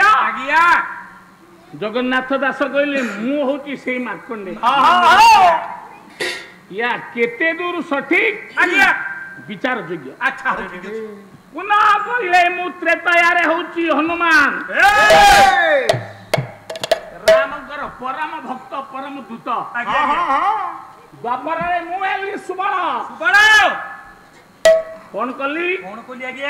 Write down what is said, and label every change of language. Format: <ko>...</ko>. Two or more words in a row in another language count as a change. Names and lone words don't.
<or>आज्ञा ଜଗନ୍ନାଥ ଦାସ କହିଲେ ମୁଁ ହେଉଛି ସେଇ ମାର୍କଣ୍ଡେୟ हां ଏ କେତେ ଦୂର ସଠିକ आज्ञा ବିଚାର ଯୋଗ୍ୟ अच्छा ପୁନଃ କହିଲେ ମୁଁ ତ୍ରେତୟାରେ ହେଉଛି ହନୁମାନ ରାମଙ୍କର ପରମ ଭକ୍ତ ପରମ ଦୂତ ଦ୍ୱାପର ରେ ମୁଁ ଏଲି ସୁବଳ କୌଣ କଳି आज्ञा</or>